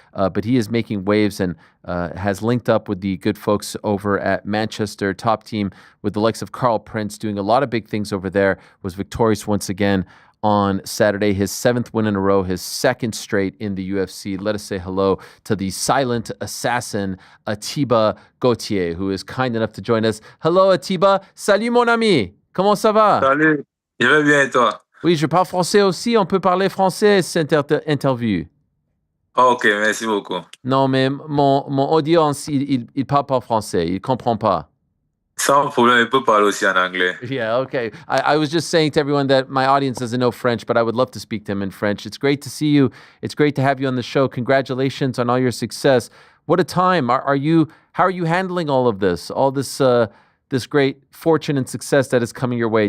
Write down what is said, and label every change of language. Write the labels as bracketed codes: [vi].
[en] But he is making waves and has linked up with the good folks over at Manchester, top team with the likes of Carl Prince, doing a lot of big things over there. Was victorious once again on Saturday, his 7th win in a row, his 2nd straight in the UFC. Let us say hello to the silent assassin, Ateba Gautier, who is kind enough to join us. Hello, [fr] Ateba. Salut, mon ami. Comment ça va? Salut. Je vais bien et toi? Oui, je parle français aussi. On peut parler français cette interview. Ok, merci beaucoup. Non, mais mon audience, il parle pas français. Il comprend pas. Sans problème, il peut parler aussi en anglais. [en] Yeah, okay. I was just saying to everyone that my audience doesn't know French, but I would love to speak to him in French. It's great to see you. It's great to have you on the show. Congratulations on all your success. What a time. How are you handling all of this? All this this great fortune and success that is coming your way.